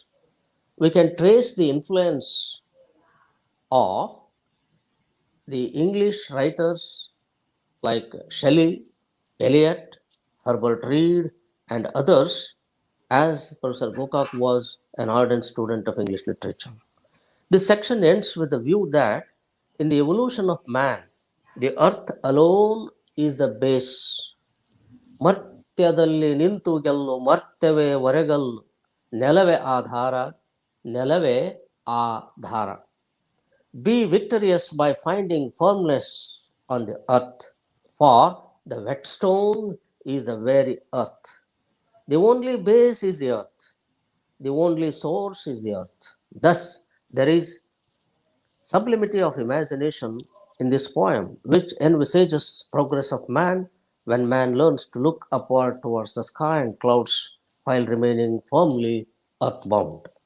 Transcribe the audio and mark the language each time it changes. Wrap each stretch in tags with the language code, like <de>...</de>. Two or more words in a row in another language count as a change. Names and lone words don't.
<en>We can trace the influence of the English writers like Shelley, Eliot, Herbert Reed, and others, as Professor Gokak was an ardent student of English literature. This section ends with the view that in the evolution of man, the earth alone is the base.</en> <kn>ಮರ್ತ್ಯದಲ್ಲಿ ನಿಂತು ಗೆಲ್ಲು ಮರ್ತ್ಯವೇ ವರೆಗಲ್ಲು ನೆಲವೇ ಆಧಾರ ನೆಲವೇ ಆಧಾರ.</kn> <en>Be victorious by finding firmness on the earth, for the whetstone is the very earth. The only base is the earth. The only source is the earth. Thus, there is sublimity of imagination in this poem, which envisages progress of man when man learns to look upward towards the sky and clouds while remaining firmly earthbound.</en>